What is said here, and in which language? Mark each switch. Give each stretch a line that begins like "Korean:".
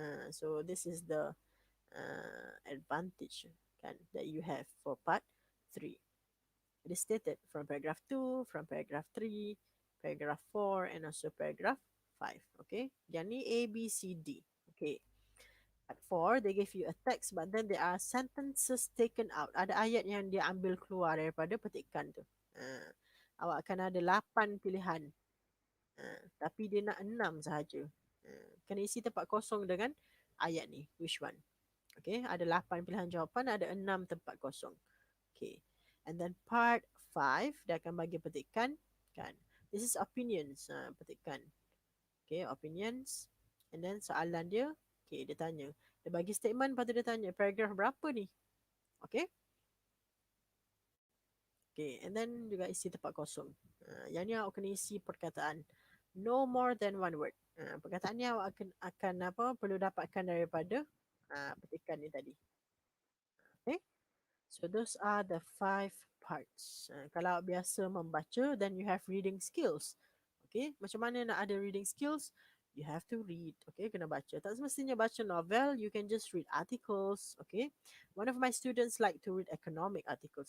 English: So this is the advantage kan, that you have for part 3. It is stated from paragraph 2, from paragraph 3, paragraph 4, and also paragraph 5. Okay,
Malay: yang ni
English: A, B, C, D. Okay, part 4, they give you a text but then there are sentences taken out.
Malay: Ada ayat yang dia ambil keluar daripada petikan tu. Awak akan ada 8 pilihan. Tapi dia nak 6 sahaja. Kena isi tempat kosong dengan ayat ni.
English: Which one?
Malay: Okay, ada 8 pilihan jawapan, ada 6 tempat kosong. Okay,
English: and then part 5,
Malay: dia akan bagi petikan kan.
English: This is opinions, petikan. Okay, opinions.
Malay: And then soalan dia, okay, dia tanya. Dia bagi statement, lepas tu dia tanya, paragraph berapa ni? Okay. Okay, and then juga isi tempat kosong. Yang ni awak kena isi perkataan
English: no more than one word.
Malay: Perkataan ni awak akan perlu dapatkan daripada petikan ni tadi.
English: Okay. So those are the 5 parts.
Malay: Kalau awak biasa membaca,
English: then you have reading skills. Okay,
Malay: macam mana nak ada
English: reading skills? You have to read. Okay,
Malay: kena baca. Tak semestinya baca novel,
English: you can just read articles. Okay, one of my students like to read economic articles.